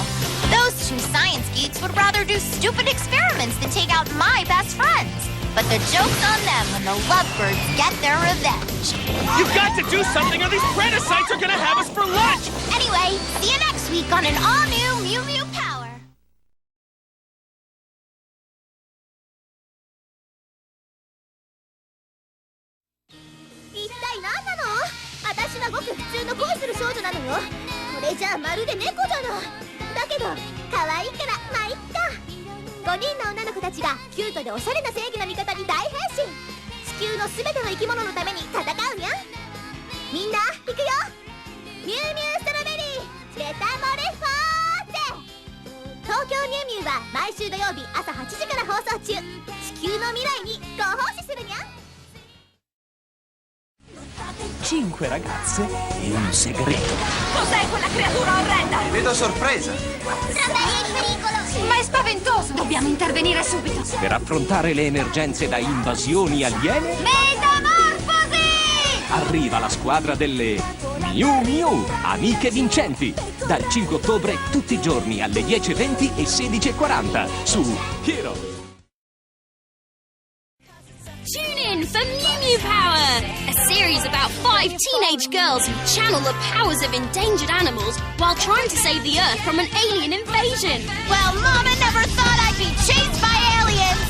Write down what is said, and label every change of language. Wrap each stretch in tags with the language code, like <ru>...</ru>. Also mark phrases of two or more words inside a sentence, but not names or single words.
<en>Those two science geeks would rather do stupid experiments than take out my best friends. But the joke's on them when the lovebirds get their revenge. You've got to do something or these parasites are gonna have us for lunch! Anyway, see you next week on an all-new Mew Mew Power.</en> <ja>一体何なの？私はごく普通の恋する少女なのよ。これじゃあまるで猫じゃない。だけど可愛いからまあいっか。5人の女の子たちがキュートでおしゃれな正義の味方に大変身。地球のすべての生き物のために戦うにゃ。みんな行くよ。ミュウミュウストロベリーメタモレフォーゼ。東京ミュウミュウは毎週土曜日朝8時から放送中。地球の未来にご奉仕するにゃ。</ja> <it>5 ragazze e un segreto. Cos'è quella creatura orrenda? Vedo sorpresa. Strawberry in pericolo! Ma è spaventoso! Dobbiamo intervenire subito! Per affrontare le emergenze da invasioni aliene, Metamorfosi! arriva la squadra delle Mew Mew, amiche vincenti. Dal 5 ottobre tutti i giorni alle 10:20 e 16:40 su Hero.</it> <en>Tune in for Mew Mew Power, a series about 5 teenage girls who channel the powers of endangered animals while trying to save the Earth from an alien invasion. Well, Mama never thought I'd be chased by aliens!</en>